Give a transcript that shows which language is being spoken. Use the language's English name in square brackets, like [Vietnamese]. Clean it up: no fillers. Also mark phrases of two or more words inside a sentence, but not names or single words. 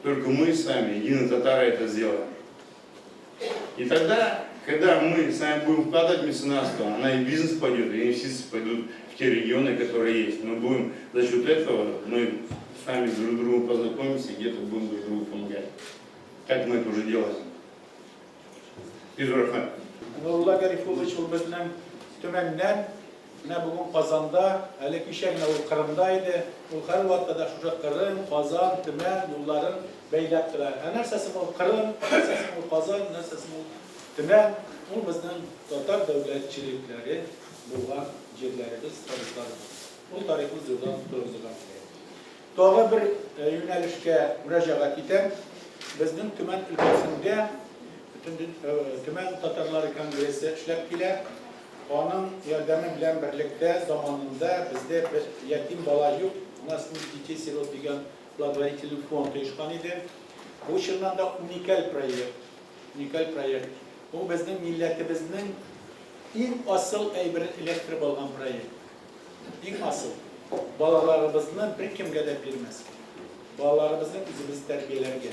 [Russian] Только мы сами, единые татары, это сделаем. И тогда, когда мы с вами будем вкладывать в меценатство, она и бизнес пойдет, и инвестиции пойдут в те регионы, которые есть. Мы будем за счет этого, мы с вами друг с другом познакомимся и где-то будем друг другу помогать. Как мы это уже делаем. Изурахман. [Tatar] Нурулла Гарифович ул безнең төмәннән, менә бүген Казанда, әле кичә генә ул Кырымда иде. Ул һәрвакытта да шушы Кырым, Казан, Төмән юлларын бәйләп тора. Нәрсәсе ул Кырым, нәрсәсе ул Казан, нәрсәсе ул Төмән. Ул безнең татар дәүләтчелекләре булган җирләребез, тарихларыбыз. Ул тарихны зурдан торгызган. Тагы бер юнәлешкә мөрәҗәгать итәм. Безнең Төмән өлкәсендә Төмән татарлары конгрессы эшләп килә. Аның ярдәме белән берлектә заманында бездә бер ятим бала юк. [Russian] У нас детей-сирот [Tatar] дигән [Russian] благотворительный фонд [Tatar] оешкан иде. Бу чыннан да уникаль проект. Уникаль проект. Бу безнең милләтебезнең иң асыл әйберен электр булган проект. Иң асыл. Балаларыбызны бер кемгә дә бирмәс. Балаларыбызны үзебез тәрбияләргә.